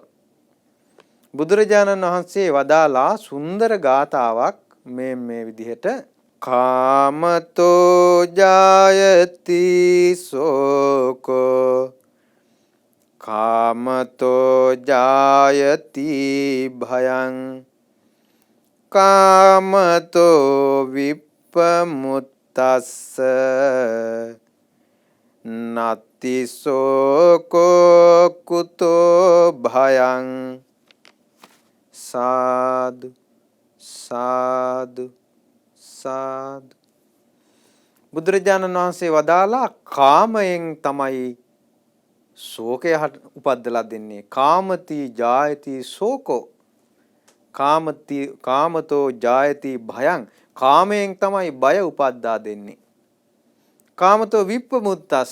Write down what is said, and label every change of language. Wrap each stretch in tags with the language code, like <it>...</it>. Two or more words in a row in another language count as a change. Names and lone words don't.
<si>බුදුරජාණන් වහන්සේ වදාලා සුන්දර ගාතාවක් මේ විදිහට</si> <pi>කාමතෝ ජායති සෝකෝ කාමතෝ ජායති භයං කාමතෝ විප්පමුත්තස්ස නත්ති සෝකෝ කුතෝ භයං සාදු සාදු සාදු.</pi> <si>බුදුරජාණන් වහන්සේ වදාලා කාමයෙන් තමයි ශෝකය උපද්දලා දෙන්නේ.</si> <pi>කාමති ජායති ශෝකෝ කාමතෝ ජායති භයං.</pi> <si>කාමයෙන් තමයි බය උපද්දා දෙන්නේ.</si> <pi>කාමතෝ විප්පමුත්තස්ස.</pi>